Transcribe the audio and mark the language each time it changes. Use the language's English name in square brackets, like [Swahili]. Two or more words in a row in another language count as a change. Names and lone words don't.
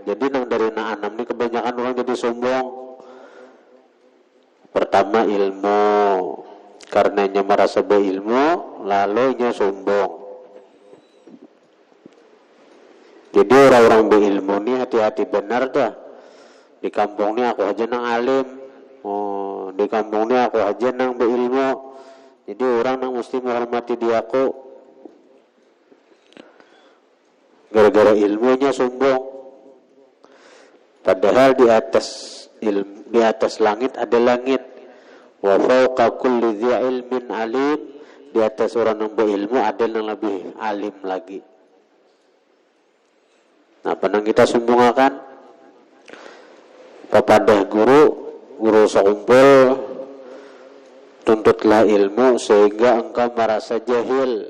[Indonesian] Jadi dari 6 ini kebanyakan orang jadi sombong. Pertama ilmu, karenanya merasa berilmu, lalu nya sombong. [Banjar] Jadi orang-orang berilmu ini hati-hati benar dah. Di kampung ini aku aja nang alim. Di kampung ini aku aja nang berilmu. Jadi orang nang mesti menghormati dia aku. Gara-gara ilmunya sombong. [Indonesian] Padahal di atas langit ada langit. [Arabic] Wa fawqa kulli dzi ilmin alim. [Indonesian] Di atas orang yang berilmu ada yang lebih alim lagi. [Banjar] Nah, penang kita sombong akan kepada guru sekumpul, tuntutlah ilmu sehingga engkau merasa jahil.